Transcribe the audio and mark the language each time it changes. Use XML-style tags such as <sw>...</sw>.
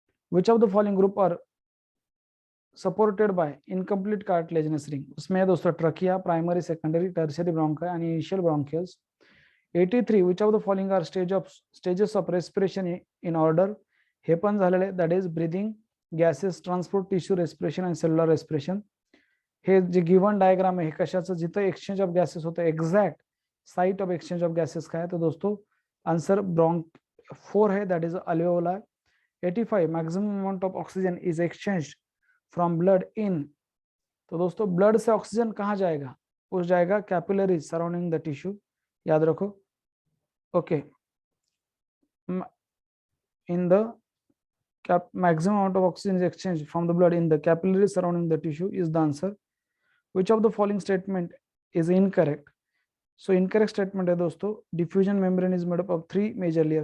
<en>Which of the following group are supported by incomplete cartilaginous ring? उसमें दोस्तों trachea, primary, secondary, tertiary bronchi and initial bronchioles. 83. Which of the following are stages of respiration in order? हे पण झालेले, that is breathing, gases, transport, tissue respiration and cellular respiration.</en> <mr>हे जे given diagram आहे हे कशाचं, जिथं एक्सचेंज ऑफ गॅसेस होतं, exact site of exchange of gases काय आहे?</mr> <hi>तो दोस्तों आंसर ब्रॉन्क 4 है,</hi> <mr>that is अल्वेओला. 85.</mr> <en>Maximum amount of oxygen is exchanged from blood in.</en> <hi>तो दोस्तों ब्लड से ऑक्सीजन कहाँ जाएगा? उस जाएगा कैपिलरीज सराउंडिंग द टिश्यू, याद रखो.</hi> <en>Okay, in the maximum amount of oxygen is exchanged from the blood in the capillaries surrounding the tissue is the answer. Which of the following statement is incorrect? So incorrect statement है दोस्तों, diffusion membrane is made up of 3 major layer.</en>